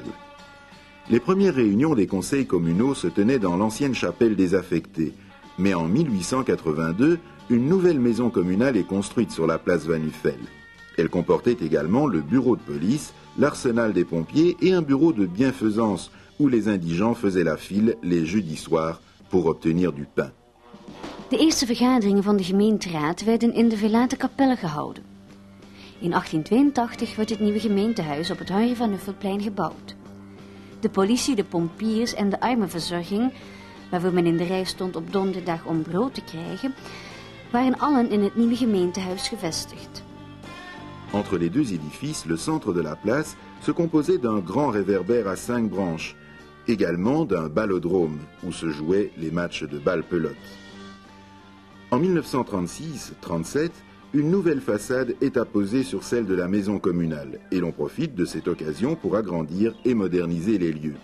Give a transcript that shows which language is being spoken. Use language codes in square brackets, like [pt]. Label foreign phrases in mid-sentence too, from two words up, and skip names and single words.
[fr] Les premières réunions des conseils communaux se tenaient dans l'ancienne chapelle désaffectée, mais en 1882, une nouvelle maison communale est construite sur la place Van Nuffel. Elle comportait également le bureau de police, l'arsenal des pompiers et un bureau de bienfaisance où les indigents faisaient la file les jeudis soirs pour obtenir du pain. [nl] De eerste vergaderingen van de gemeenteraad werden in de verlaten kapellen gehouden. In 1882 wordt het nieuwe gemeentehuis op het Henri van Nuffelplein gebouwd. De politie, de pompiers en de armenverzorging, waarvoor men in de rij stond op donderdag om brood te krijgen, waren allen in het nieuwe gemeentehuis gevestigd. [fr] Entre les deux édifices, le centre de la place se composait d'un grand réverbère à 5 branches, également d'un ballodrome où se jouaient les matchs de balle-pelote. En 1936-37, une nouvelle façade est apposée sur celle de la maison communale et l'on profite de cette occasion pour agrandir et moderniser les lieux.